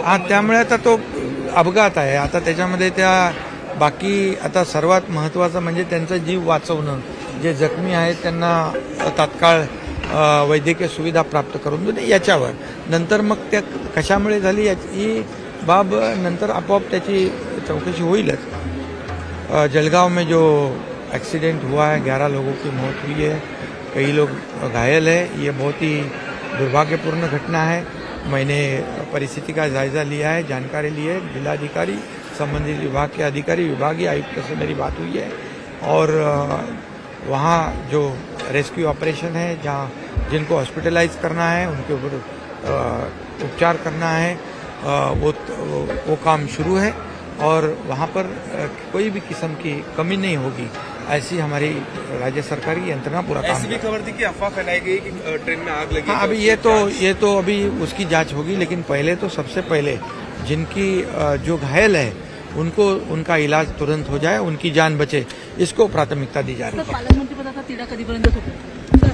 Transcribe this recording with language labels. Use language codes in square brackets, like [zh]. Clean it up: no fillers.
[mr] त्यामुळे आता तो अपघात आहे. आता त्याच्यामध्ये त्या बाकी आता सर्वात महत्त्वाचं म्हणजे त्यांचा जीव वाचवणं. जे जखमी आहेत त्यांना तात्काळ वैद्यकीय सुविधा प्राप्त करून देणे याच्यावर. नंतर मग त्या कशामुळे झाली ही बाब नंतर आपोआप त्याची चौकशी होईलच. [hi] जलगांव में जो एक्सीडेंट हुआ है, 11 लोगों की मौत हुई है, कई लोग घायल है. ये बहुत ही दुर्भाग्यपूर्ण घटना है. मैंने परिस्थिति का जायजा लिया है, जानकारी ली है. जिलाधिकारी, संबंधित विभाग के अधिकारी, विभागीय आयुक्त से मेरी बात हुई है और वहाँ जो रेस्क्यू ऑपरेशन है, जहाँ जिनको हॉस्पिटलाइज करना है, उनके ऊपर उपचार करना है, वो काम शुरू है और वहाँ पर कोई भी किस्म की कमी नहीं होगी, ऐसी हमारी राज्य सरकार की यंत्रणा पूरा काम। ऐसी भी खबर थी कि अफवाह फैलाई गई कि ट्रेन में आग लगी। हाँ, अभी ये तो अभी उसकी जांच होगी, लेकिन पहले तो सबसे पहले जिनकी जो घायल है उनको उनका इलाज तुरंत हो जाए, उनकी जान बचे, इसको प्राथमिकता दी जा रही है। [mr] पालकमंत्री पदाचा तिढा कधीपर्यंत होतो?